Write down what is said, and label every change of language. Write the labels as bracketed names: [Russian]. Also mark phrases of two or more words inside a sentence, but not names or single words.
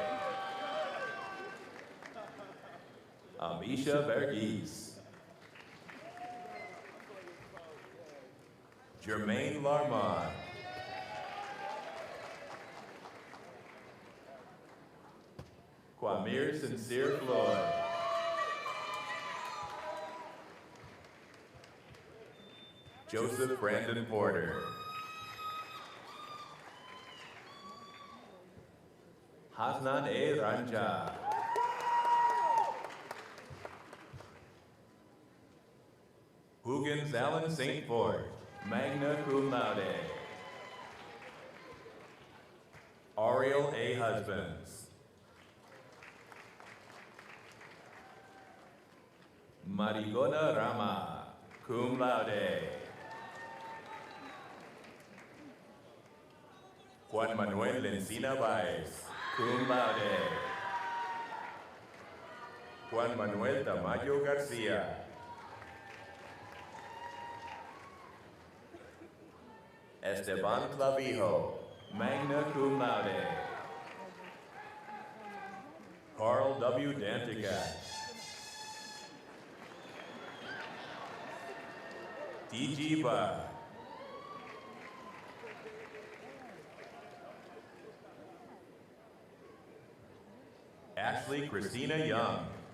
[English] Amisha Verghese. Jermaine Larmont. Kwamir Sincere Floyd. Joseph Brandon Porter. Hasnan A. Ranja. Huggins Allen St. Ford, [Latin] magna cum laude. [English] Ariel A. Husbands. Marigona Rama, [Latin] cum laude. [English] Juan Manuel Encina Baez, [Latin] cum laude. [English] Juan Manuel Tamayo Garcia. Esteban Clavijo, [Latin] magna cum laude. [English] Carl W. Danticat. T.G. Ba. Ashley Christina Young.